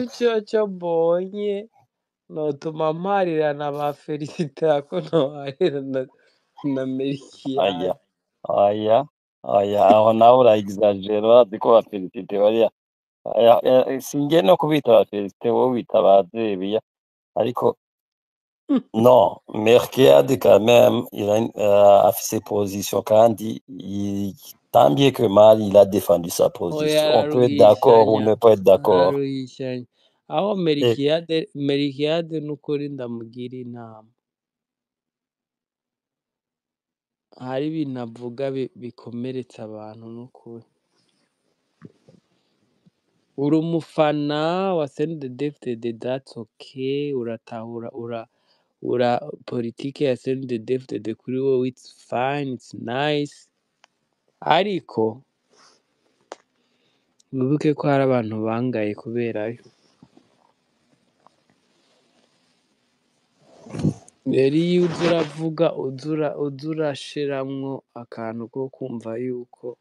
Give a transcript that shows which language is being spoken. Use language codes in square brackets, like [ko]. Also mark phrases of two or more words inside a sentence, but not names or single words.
[rn] ikintu cyo mbonye notuma mparira na ba Felicita ko ntoharira na Melkiade aya aho nawe urayexagera urazi ko ba Felicite bariya singiye no kubita ba Felicite wowe wita ba Zebiya ariko [fr] non Melkiade quand même a fait ses positions kandi tant bien que mal il a défendu sa position on peut être d'accord ou ne pas être d'accord [rn] aho Melkiade n'ukuri ndamugira inama hari ibintu avuga bikomeretsa abantu n'ukuri uri umufana wa CNDD-FDD [en] that's okay [rn] uratahura ura politike ya CNDD-FDD kuri wowe [en] it's fine it's nice [rn] ariko wibuke ko hari abantu bangaye kuberayo rero iyo uza uravuga uza urashiramwo akantu ko kumva yuko